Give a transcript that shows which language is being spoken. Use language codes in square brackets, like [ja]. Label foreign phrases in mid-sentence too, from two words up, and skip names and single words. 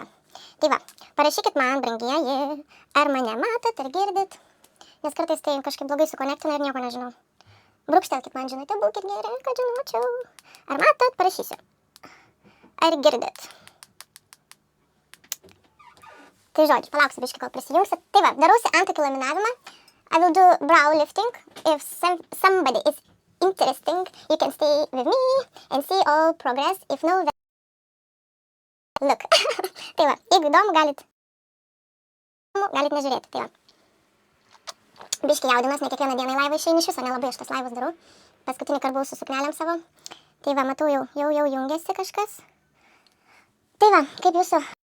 [lt] Tai va, parašykit man, brangieji, ar mane matot, ar girdit, nes kartais tai kažkaip blogai sukonektina ir nieko nežinau. Brūkštelkit man žinutę, būkit geri, kad žinočiau. Ar matot, parašysiu. Ar girdit? Tai žodžiu, palauksiu biškį, kol prisijungsit. Tai va, darausi antakių laminavimą. [en] I will do brow lifting. If somebody is interesting, you can stay with me and see all progress. If no, then look. [lt] Tai va, jeigu įdomu, galit nežiūrėti. Tai va. Biškį jaudinas, ne kiekvieną dieną į laivą išeini, iš viso nelabai aš tas laivas darau. Paskutinį kartą buvau su suknelėm savo. Tai va, matau, jau jungiasi kažkas. Tai va, kaip jūsų...